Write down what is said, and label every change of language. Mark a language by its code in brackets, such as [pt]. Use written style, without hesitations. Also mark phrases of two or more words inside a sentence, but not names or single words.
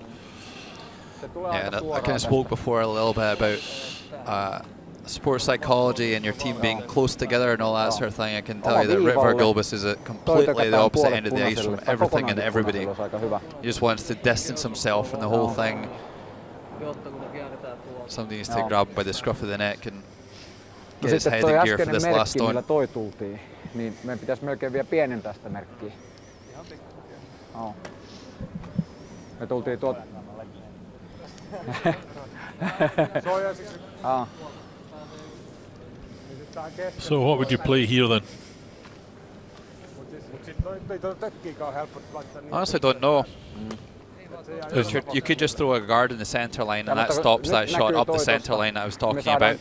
[en] Yeah, and I kind of spoke before a little bit about sports psychology and your team being close together and all that sort of thing. I can tell you that Ritvar Gulbis is at completely the opposite end of the ice from everything and everybody. He just wants to distance himself from the whole thing. Somebody needs to grab him by the scruff of the neck and get his head in gear for this last stone. [fi] Millä toi tultiin, niin meidän pitäisi melkein vielä pienentää sitä merkkiä. Oh. Me tultiin tuot... [en] So what would you play here then? Honestly, don't know. You could just throw a guard in the centre line and that stops that shot up the centre line that I was talking about.